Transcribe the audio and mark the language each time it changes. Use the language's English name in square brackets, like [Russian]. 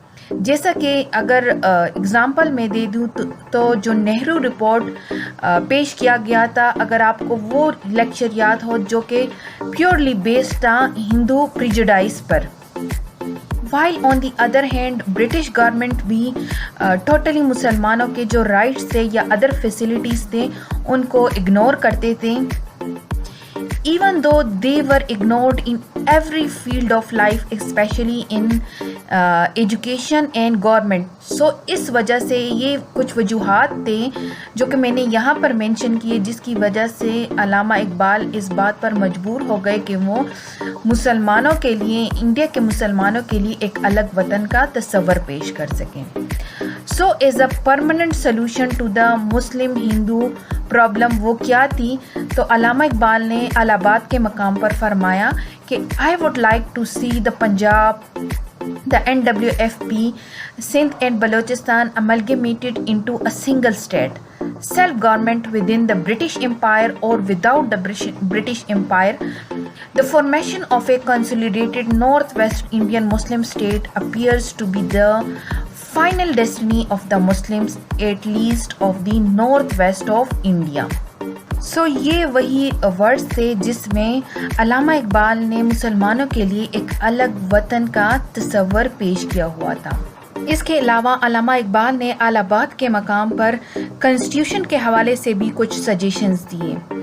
[Urdu] جیسا کہ اگر اگزامپل میں دے دوں تو جو نہرو رپورٹ پیش کیا گیا تھا، اگر آپ کو وہ لیکچر یاد ہو جو کہ پیورلی بیسڈ تھا ہندو پریجوڈائز پر، while on the other hand British government بھی ٹوٹلی مسلمانوں کے جو رائٹس تھے یا ادر فیسلٹیز تھے ان کو اگنور کرتے تھے. [English] even though they were ignored in every field of life, especially in education and government. [Urdu] So اس وجہ سے یہ کچھ وجوہات تھے جو کہ میں نے یہاں پر مینشن کیے، جس کی وجہ سے علامہ اقبال اس بات پر مجبور ہو گئے کہ وہ مسلمانوں کے لیے، انڈیا کے مسلمانوں کے لیے ایک الگ وطن کا تصور پیش کر سکیں. [English] So as a permanent solution to the Muslim Hindu problem [Urdu] وہ کیا تھی؟ تو علامہ اقبال نے الہ آباد کے مقام پر فرمایا کہ [English] I would like to see the Punjab, the NWFP, Sindh and Balochistan amalgamated into a single state, self-government within the British Empire or without the British Empire. The formation of a consolidated Northwest Indian Muslim state appears to be the final destiny of the Muslims, at least of the northwest of India. [Urdu] So یہ وہی words تھے جس میں علامہ اقبال نے مسلمانوں کے لیے ایک الگ وطن کا تصور پیش کیا ہوا تھا. اس کے علاوہ علامہ اقبال نے الہ آباد کے مقام پر کنسٹیٹیوشن کے حوالے سے بھی کچھ سجیشنز دیے.